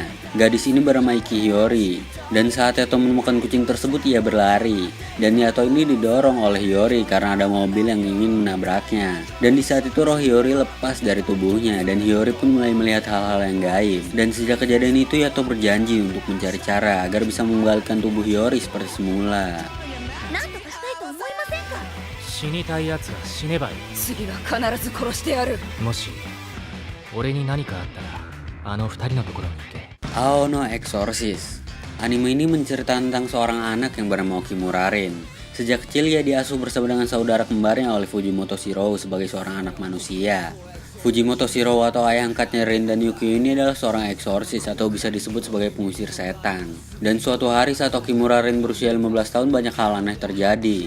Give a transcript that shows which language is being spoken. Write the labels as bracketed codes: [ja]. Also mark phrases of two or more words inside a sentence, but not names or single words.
[id] Gadis ini bernama Iki Hiyori. Dan saat Yato menemukan kucing tersebut, ia berlari. Dan Yato ini didorong oleh Hiyori karena ada mobil yang ingin menabraknya. Dan di saat itu roh Hiyori lepas dari tubuhnya, dan Hiyori pun mulai melihat hal-hal yang gaib. Dan sejak kejadian itu Yato berjanji untuk mencari cara agar bisa mengembalikan tubuh Hiyori seperti semula. [ja] 死にたいやつは死ねばいい。次は必ず殺してやる。もし俺に何かあったらあの二人のところに行け。 [id] Ao no Exorcist. Anime ini menceritakan tentang seorang anak yang bernama Okimura Rin. Sejak kecil ia diasuh bersama dengan saudara kembarnya oleh Fujimoto Shirou sebagai seorang anak manusia. Fujimoto Shirou atau ayah angkatnya Rin dan Yuki ini adalah seorang eksorsis atau bisa disebut sebagai pengusir setan. Dan suatu hari saat Okimura Rin berusia 15 tahun, banyak hal aneh terjadi.